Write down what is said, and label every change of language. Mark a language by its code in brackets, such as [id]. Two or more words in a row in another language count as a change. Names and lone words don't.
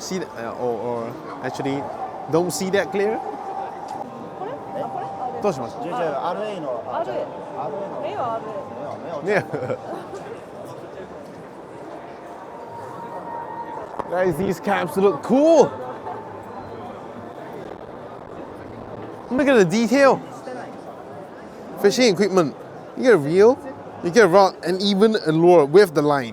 [en] See that, or actually, don't see that glare? [ja] どうします？ RA の RA 没有 RA 没有 [en] Guys, these caps look cool. Look at the detail. Fishing equipment. You get a reel, you get a rod, and even a lure with the line.